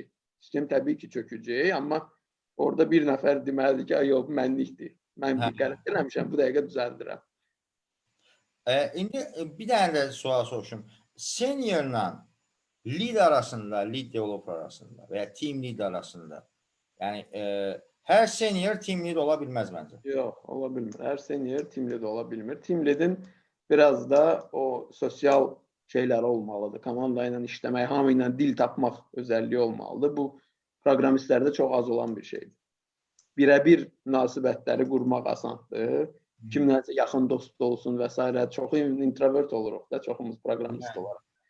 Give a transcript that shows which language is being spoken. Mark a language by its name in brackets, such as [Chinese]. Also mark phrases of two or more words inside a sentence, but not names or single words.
[Azerbaijani] Sistem təbii ki, çökəcək, amma orada bir nəfər deməlidir ki, yox, mənlikdir. Mən bir qələt eləmişəm, bu dəqiqə düzəldirəm. İndi bir dənə də sual soruşum. Seniorla lead arasında, [English] lead developer [Azerbaijani] arasında və ya [English] team lead [Azerbaijani] arasında, yəni hər [English] senior team lead [Azerbaijani] ola bilməz məncə. Yox, ola bilmir. Hər [English] senior team lead [Azerbaijani] ola bilmir. [English] Team lead'in [Azerbaijani] biraz da o sosial şeyləri olmalıdır. Komanda ilə işləmək, hamı ilə dil tapmaq özəlliyi olmalıdır. Bu proqramistlərdə çox az olan bir şeydir. Birəbir münasibətləri qurmaq asandır. Kimlərsə yaxın dost olsun və s. Çox introvert oluruq da, çoxumuz proqramist olaraq.